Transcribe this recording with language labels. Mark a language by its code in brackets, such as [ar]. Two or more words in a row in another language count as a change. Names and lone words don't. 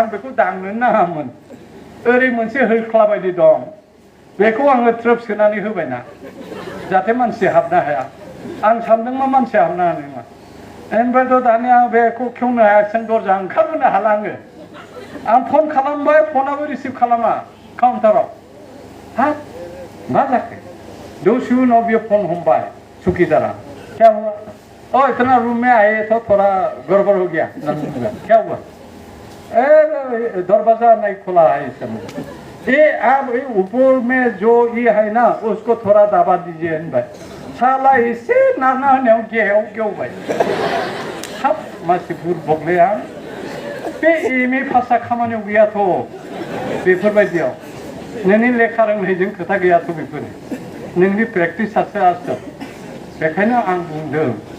[brx] बेखौ दांनो नाङामोन ओरै मोनसे होख्ला बायदि दं बेखौ आङो ट्रोप सोनानै होबायना जाहाथे मानसि हाबनो हाया आं सानदों मा मानसि हाबनो हानाय नङा ओमफ्रायथ' दानिया बेखौ खेवनो हायाखिसै दरजा ओंखारबोनो हाला आं फन खालामबाय फनाबो रिसिभ खालामा काउन्टाराव हाब मा जाखो दसे उनाव बियो फन हमबाय सुखिदारा [hi] क्या हुआ ओ इतना रूम में आए तो थोड़ा गड़बड़ हो गया क्या हुआ दरवाजा नहीं खुला है इस समय ये आप ऊपर में जो ये है ना उसको थोड़ा दबा दीजिए भाई साला [brx] इसे नाना होनायाव गेवबाय हाब मानसि बुरबकलै आं बे एमए पासआ खामानियाव गैयाथ' बेफोरबायदियाव नोंनि लेखा रोंनायजों खोथा गैयाथ' बेफोरो नोंनि प्रेक्टिसासो आसल बेखायनो आं बुंदों